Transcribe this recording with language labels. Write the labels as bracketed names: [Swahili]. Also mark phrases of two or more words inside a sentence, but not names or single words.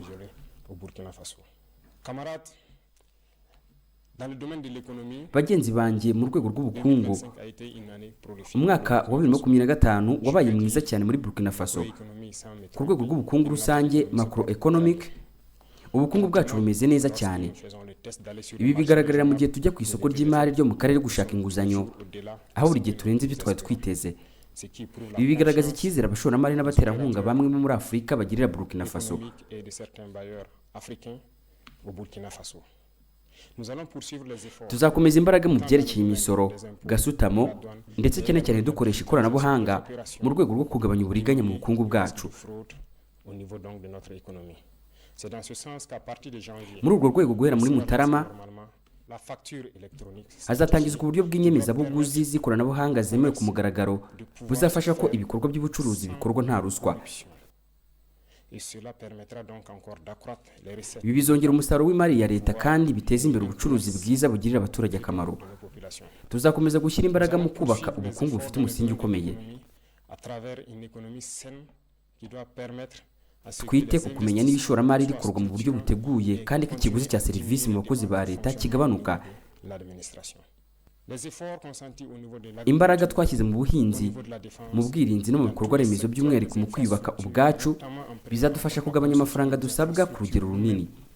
[French] au Burkina Faso. Camarades, dans le domaine de l'économie, [Kinyarwanda] Bagenzi banjye, mu rwego rw'ubukungu [French] 2025 a été une année prolifique. [Kinyarwanda] umwaka wa 2025 wabaye mwiza cyane muri Burkina Faso. [French] Économie sans [Kinyarwanda] Ku [French] métropole. [Kinyarwanda] rwego rw'ubukungu rusange macroeconomic, ubukungu bwacu bumeze neza cyane. [French] Nous faisons le test d'aller sur [Kinyarwanda] Ibi [French] le marché [Kinyarwanda] bigaragarira mu gihe tujya ku isoko ry'imari ryo mu karere gushaka inguzanyo, [French] au-delà, [Kinyarwanda] aho buri gihe turenze ibyo twari twiteze. [French] ce qui prouve la [Kinyarwanda] Ibi bigaragaza icyizere abashoramari n'abaterankunga bamwe bo muri Afurika bagirira Burkina Faso. [French] économique et de certains bailleurs africains au Burkina Faso. Nous allons poursuivre les efforts. [Kinyarwanda] Tuzakomeza imbaraga mu byerekeye imisoro, gasutamo ndetse cyane cyane dukoresha ikoranabuhanga mu rwego rwo kugabanya uburiganya mu bukungu bwacu. [French] Fraude au niveau donc de notre économie. C'est dans ce sens qu'à partir de janvier, [Kinyarwanda] Muri urwo rwego guhera muri Mutarama [French] normalement, la facture électronique [Kinyarwanda] hazatangizwa uburyo bw'inyemezabuguzi z'ikoranabuhanga zemewe ku mugaragaro buzafasha ko ibikorwa by'ubucuruzi bikorwa nta ruswa. [French] et cela permettra donc encore d'accroître les recettes [Kinyarwanda] Ibi bizongera umusaruro w'imari ya leta kandi biteza imbere ubucuruzi bwiza bugirira abaturage akamaro. [French] de nos populations. [Kinyarwanda] Tuzakomeza gushyira imbaraga mu kubaka ubukungu bufite umusingi ukomeye. [French] À travers une économie saine qui doit permettre à ceux qui [Kinyarwanda] Twite [French] les [Kinyarwanda] ku kumenya niba ishoramari rikorwa mu buryo buteguye kandi ko ikiguzi cya serivisi mu bakozi ba leta kigabanuka. [French] l'administration. [Kinyarwanda] imbaraga twashyize mu buhinzi, mu bwirinzi no mu bikorwa remezo by'umwihariko mu kwiyubaka ubwacu bizadufasha kugabanya amafaranga dusabwa ku rugero runini.